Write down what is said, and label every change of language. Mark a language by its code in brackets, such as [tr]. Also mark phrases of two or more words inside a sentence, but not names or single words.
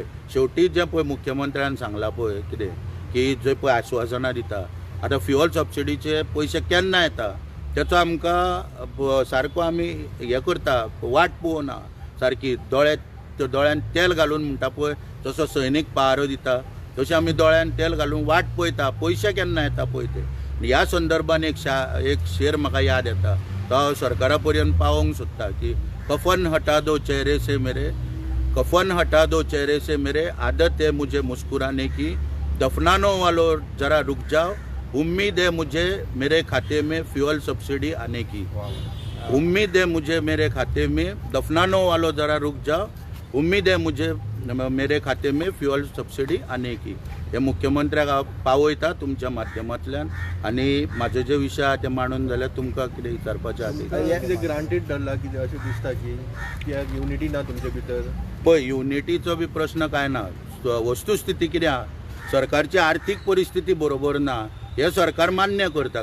[kok] शेवटी जें पळय मुख्यमंत्र्यान सांगलां पळय कितें की जंय पळय आश्वासनां दिता, आतां फ्युअल सबसिडीचे पयशे केन्ना येता तेचो आमकां सारको आमी हें करता, वाट पळोवना सारकी. दोळ्यान तेल घालून म्हणटा पळय जसो सैनीक पहारो दिता तशें आमी दोळ्यान तेल घालून वाट पळयता पयशे केन्ना येता पळय ते. ह्या संदर्भान एक शेर म्हाका याद येता तो हांव सरकारा पर्यंत पावोवंक सोदता की [hi] कफन हटा दो चेहरे से मेरे, कफन हटा दो चेहरे से मेरे, आदत है मुझे मुस्कुराने की, दफनानो वालो जरा रुक जाओ, उम्मीद है मुझे मेरे खाते में फ्यूल सब्सिडी आने की. उम्मीद है मुझे मेरे खाते में, दफनानो वालो जरा रुक जाओ, उम्मीद है मुझे मेरे खाते में फ्यूल सब्सिडी आने की. [kok] हे मुख्यमंत्र्याक हांव पावयता तुमच्या माध्यमांतल्यान. आनी म्हाजे जे विशय आहा ते मांडून जाल्यार तुमकां कितें विचारपाचें आहा कितें ग्रांटेड धरला कितें अशें दिसता की कित्याक युनिटी ना तुमचे भितर. पळय युनिटीचो बी प्रश्न काय ना. वस्तुस्थिती कितें आहा, सरकारची आर्थीक परिस्थिती बरोबर ना हे सरकार मान्य करता.